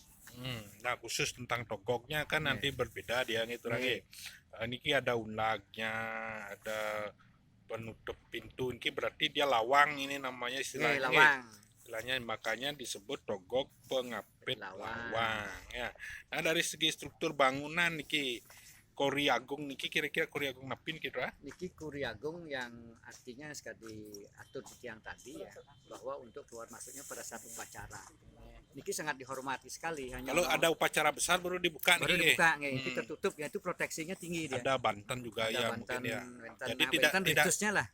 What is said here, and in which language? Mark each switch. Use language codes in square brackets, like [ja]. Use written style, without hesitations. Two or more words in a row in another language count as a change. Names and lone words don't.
[id] Nah, khusus tentang Togoknya kan nanti berbeda dia gitu lagi. Niki ada unlagnya, ada penutup pintu. Ini berarti dia lawang ini namanya istilahnya. Lawang. istilahnya, makanya disebut Togog Pengapit Lawang. Lawang ya. Nah, dari segi struktur bangunan niki Kori Agung niki kira-kira Kori Agung napin kira? Niki Kuri Agung yang artinya sekali diatur di tiang tadi ya, bahwa untuk keluar masuknya pada saat upacara. Niki sangat dihormati sekali. Hanya Kalau ada upacara besar baru dibuka baru niki. dibuka, itu tertutup, ya itu proteksinya tinggi dia. Ada Banten juga Ada ya Banten, mungkin ya. Banten, Jadi Banten ritusnya lah.